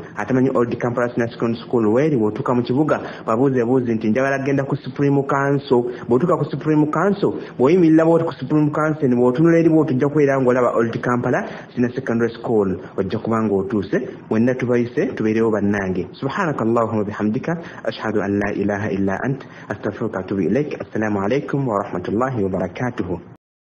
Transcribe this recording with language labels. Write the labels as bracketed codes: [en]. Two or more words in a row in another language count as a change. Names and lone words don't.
[lg] atamanyi Old Kampala Senior Secondary School weeri bw'otuuka mu kibuga babuuze nti njagala genda ku Supreme Council bw'otuuka ku Supreme Council bw'oyimirira bw'oti ku Supreme Council bw'otunula eri bw'otujja kweera ng'olaba Old Kampala Senior Secondary School ojja kuba ng'otuuse mwenna tubayise tubeerewo bannange [ar] سبحانك اللهم بحمدك أشهد أن لا إله إلا أنت أستغفرك وأتوب إليك السلام عليكم ورحمة الله وبركاته.